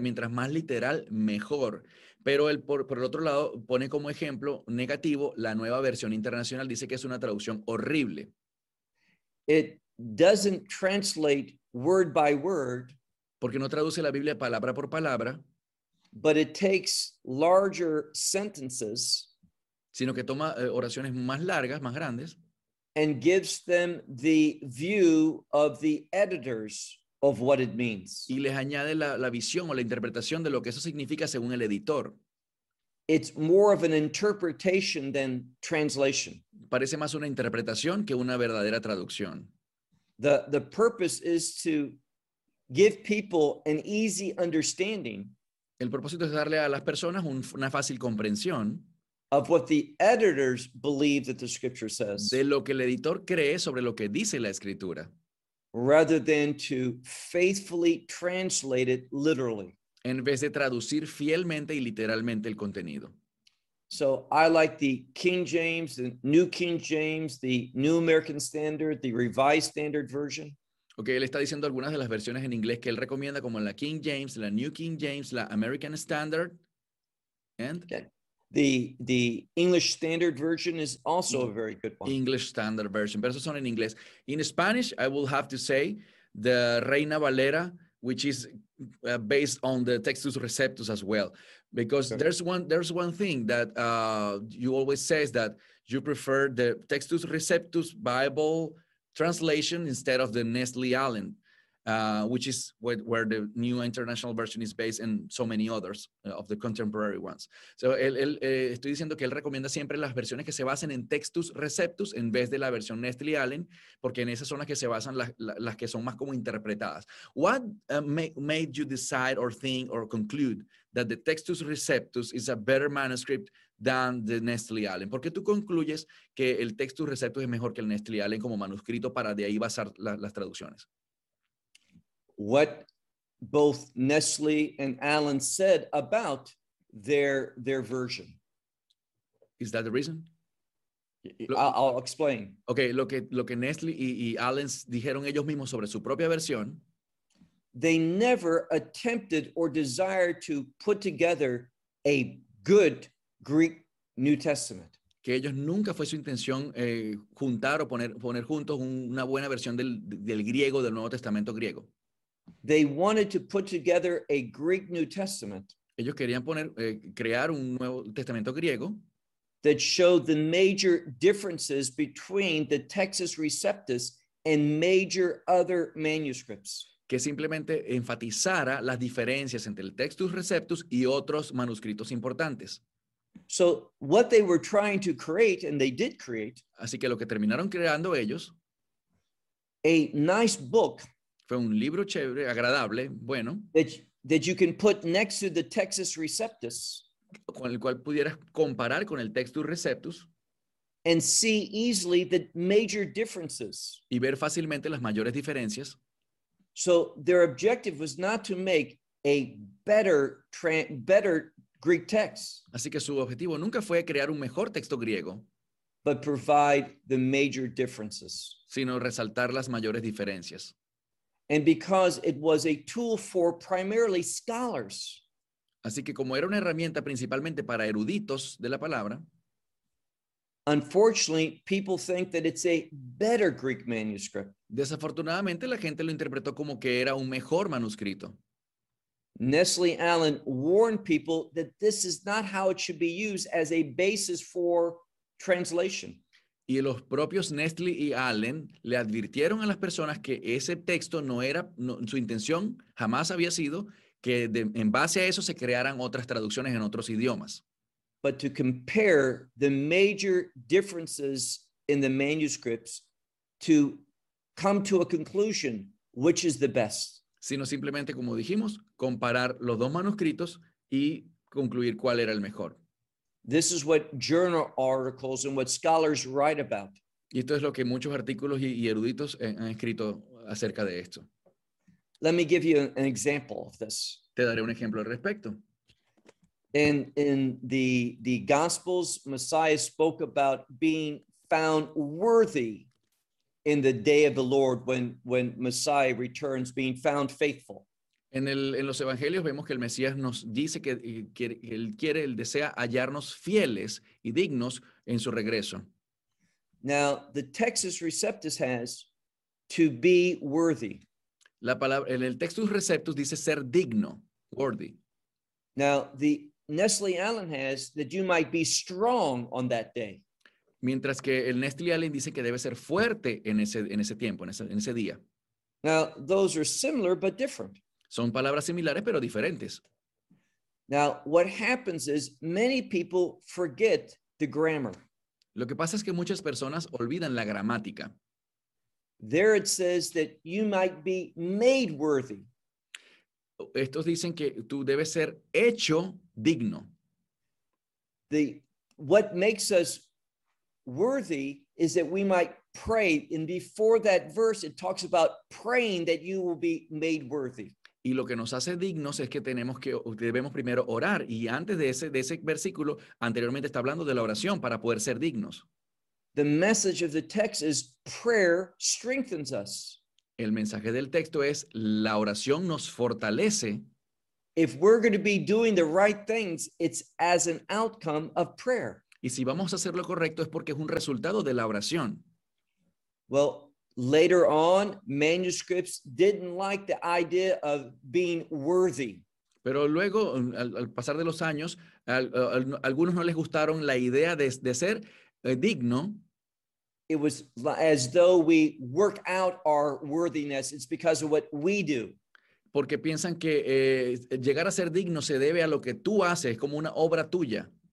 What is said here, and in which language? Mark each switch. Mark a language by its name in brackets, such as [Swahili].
[Spanish] Mientras más literal, mejor. Pero él, por el otro lado, pone como ejemplo negativo la Nueva Versión Internacional. Dice que es una traducción horrible. [English] It doesn't translate word by word. [Spanish] Porque no traduce la Biblia palabra por palabra. [English] But it takes larger sentences, [Spanish] sino que toma oraciones más largas, más grandes, [English] and gives them the view of the editors of what it means. [Spanish] Y les añade la visión o la interpretación de lo que eso significa según el editor. [English] It's more of an interpretation than translation. [Spanish] Parece más una interpretación que una verdadera traducción. [English] The purpose is to give people an easy understanding. [Spanish] El propósito es darle a las personas una fácil comprensión [English] of what the editors believe that the scripture says, [Spanish] de lo que el editor cree sobre lo que dice la escritura, [English] rather than to faithfully translate it literally, [Spanish] en vez de traducir fielmente y literalmente el contenido. [English] So I like the King James, the New King James, the New American Standard, the Revised Standard Version. [Spanish] Okay, él está diciendo algunas de las versiones en inglés que él recomienda, como la King James, la New King James, la American Standard, and [English] The English Standard Version is also a very good one. [Spanish] English Standard Version, pero eso son en inglés. [English] In Spanish, I will have to say the Reina Valera, which is based on the Textus Receptus as well. Because okay. there's one thing that you always say is that you prefer the Textus Receptus Bible translation instead of the Nestle Allen, which is where the New International Version is based and so many others of the contemporary ones. [Spanish] So, estoy diciendo que él recomienda siempre las versiones que se basen en Textus Receptus en vez de la versión Nestle Allen, porque en esas son las que se basan, las que son más como interpretadas. [English] What made you decide or think or conclude that the Textus Receptus is a better manuscript than the Nestle Allen? [Spanish] ¿Por qué tú concluyes que el Textus Receptus es mejor que el Nestle Allen como manuscrito para de ahí basar las traducciones? [English] What both Nestle and Allen said about their version. Is that the reason? I'll explain. [Spanish] Okay, lo que Nestle y Allen dijeron ellos mismos sobre su propia versión. [English] They never attempted or desired to put together a good Greek New Testament. [Spanish] Que ellos nunca fue su intención juntar o poner juntos una buena versión del griego, del Nuevo Testamento griego. [English] They wanted to put together a Greek New Testament. [Spanish] Ellos querían crear un Nuevo Testamento griego [English] that showed the major differences between the Textus Receptus and major other manuscripts. [Spanish] Que simplemente enfatizara las diferencias entre el Textus Receptus y otros manuscritos importantes. [English] So what they were trying to create, and they did create, [Spanish] así que lo que terminaron creando ellos, [English] a nice book. [Spanish] Fue un libro chévere, agradable, bueno. [English] That you can put next to the Textus Receptus. [Spanish] Con el cual pudieras comparar con el Textus Receptus. [English] And see easily the major differences. [Spanish] Y ver fácilmente las mayores diferencias. [English] So their objective was not to make a better Greek text. [Spanish] Así que su objetivo nunca fue crear un mejor texto griego. [English] But provide the major differences. [Spanish] Sino resaltar las mayores diferencias. [English] And because it was a tool for primarily scholars. [Spanish] Así que como era una herramienta principalmente para eruditos de la palabra. [English] Unfortunately, people think that it's a better Greek manuscript. [Spanish] Desafortunadamente, la gente lo interpretó como que era un mejor manuscrito. [English] Nestle Allen warned people that this is not how it should be used as a basis for translation. [Spanish] Y los propios Nestle y Allen le advirtieron a las personas que ese texto no era, no, su intención jamás había sido que en base a eso se crearan otras traducciones en otros idiomas. [English] But to compare the major differences in the manuscripts to come to a conclusion which is the best. [Spanish] Sino simplemente, como dijimos, comparar los dos manuscritos y concluir cuál era el mejor. [English] This is what journal articles and what scholars write about. [Spanish] Y esto es lo que muchos artículos y eruditos han escrito acerca de esto. [English] Let me give you an example of this. [Spanish] Te daré un ejemplo al respecto. [English] In the Gospels, Messiah spoke about being found worthy in the day of the Lord when Messiah returns, being found faithful. [Spanish] En los evangelios vemos que el Mesías nos dice que él desea hallarnos fieles y dignos en su regreso. [English] Now, the Textus Receptus has to be worthy. [Spanish] La palabra en el Textus Receptus dice ser digno, worthy. [English] Now, the Nestle Allen has that you might be strong on that day. [Spanish] Mientras que el Nestle Allen dice que debe ser fuerte en ese tiempo, en ese día. [English] Now, those are similar but different. [Spanish] Son palabras similares, pero diferentes. [English] Now, what happens is many people forget the grammar. [Spanish] Lo que pasa es que muchas personas olvidan la gramática. [English] There it says that you might be made worthy. [Spanish] Estos dicen que tú debes ser hecho digno. [English] What makes us worthy is that we might pray. And before that verse, it talks about praying that you will be made worthy. [Spanish] Y lo que nos hace dignos es que debemos primero orar. Y antes de ese versículo, anteriormente está hablando de la oración para poder ser dignos. [English] The message of the text is prayer strengthens us. [Spanish] El mensaje del texto es la oración nos fortalece. [English] If we're going to be doing the right things, it's as an outcome of prayer. [Spanish] Y si vamos a hacer lo correcto es porque es un resultado de la oración. [English] Well, later on, manuscripts didn't like the idea of being worthy. [Spanish] Pero luego, al pasar de los años, algunos no les gustaron la idea de ser digno. [English] It was as though we work out our worthiness. It's because of what we do. [Spanish] Porque piensan que llegar a ser digno se debe a lo que tú haces, como una obra tuya.